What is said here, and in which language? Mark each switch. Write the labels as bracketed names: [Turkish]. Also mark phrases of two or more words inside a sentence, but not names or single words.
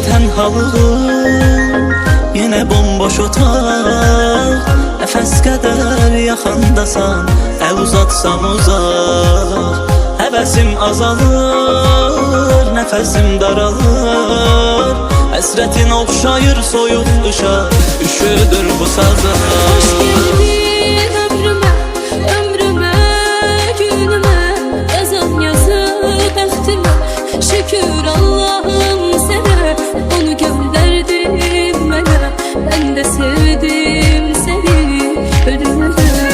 [Turkish] halım yine bomboş [Azerbaijani] otaq Nəfəs qədər yaxındasan Əl uzatsam uzaq Həvəsim azalır Nəfəsim daralır Həsrətin oxşayır soyuq qışa Üşüdür bu sazlar [Turkish] Hoş geldin ömrüme, ömrüme, günüme [Azerbaijani] Yazan yazı bəxtimə Şükür Allah'ım sənə Onu göndərdin mənə [Turkish] Ben de sevdim seni ölüme